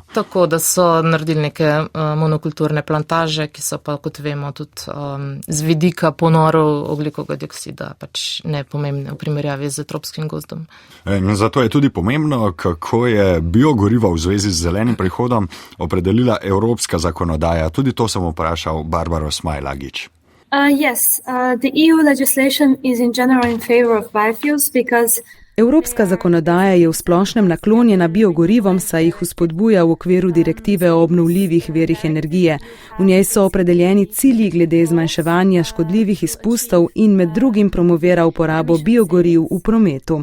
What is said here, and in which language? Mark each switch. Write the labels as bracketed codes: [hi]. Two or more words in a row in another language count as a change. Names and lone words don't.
[sl] Tako, da so naredili neke monokulturne plantaže, ki so pa, kot vemo, tudi z vidika ponorov ogljikovega dioksida pač nepomembne v primerjavi z tropskim gozdom. Zato je tudi pomembno, kako je biogorivo v zvezi z zelenim prehodom opredelila evropska zakonodaja. Tudi to sem vprašal Barbaro Smajlagić. [en] Yes, the EU legislation is in general in favor of biofuels because [sl] Evropska zakonodaja je v splošnem naklonjena biogorivom, saj jih vzpodbuja v okviru direktive o obnovljivih virih energije. V njej so opredeljeni cilji glede zmanjševanja škodljivih izpustov in med drugim promovira uporabo biogoriv v prometu.